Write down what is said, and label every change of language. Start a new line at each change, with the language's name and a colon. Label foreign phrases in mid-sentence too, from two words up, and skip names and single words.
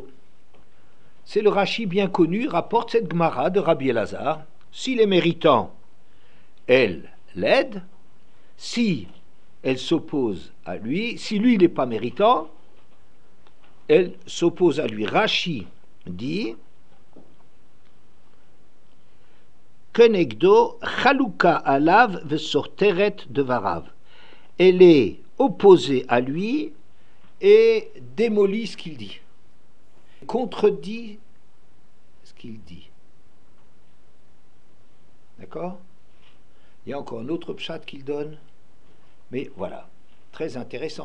French: C'est le Rashi bien connu, rapporte cette Gemara de Rabbi Elazar. S'il est méritant, elle l'aide. Si elle s'oppose à lui, si lui il n'est pas méritant, elle s'oppose à lui.
Hebrew: Rashi dit כנגדו חלוקה עליו וסותרת דבריו.
French: Elle est opposée à lui et démolit ce qu'il dit, contredit ce qu'il dit. D'accord? Il y a encore un autre pshat qu'il donne, mais voilà, très intéressant.